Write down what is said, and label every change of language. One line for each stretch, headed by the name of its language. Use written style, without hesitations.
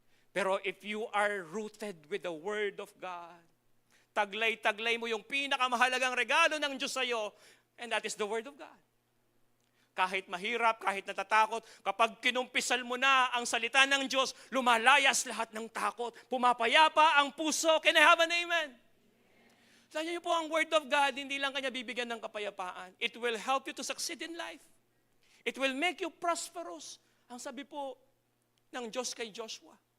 English: Pero if you are rooted with the Word of God,
Filipino: taglay-taglay mo yung pinakamahalagang regalo ng Diyos sa iyo,
English: and that is the Word of God.
Filipino: Kahit mahirap, kahit natatakot, kapag kinumpisal mo na ang salita ng Diyos, lumalayas lahat ng takot. Pumapayapa ang puso.
English: Can I have an amen?
Filipino: Sabi niyo po, ang Word of God, hindi lang kanya bibigyan ng kapayapaan.
English: It will help you to succeed in life. It will make you prosperous.
Filipino: Ang sabi po ng Diyos kay Joshua.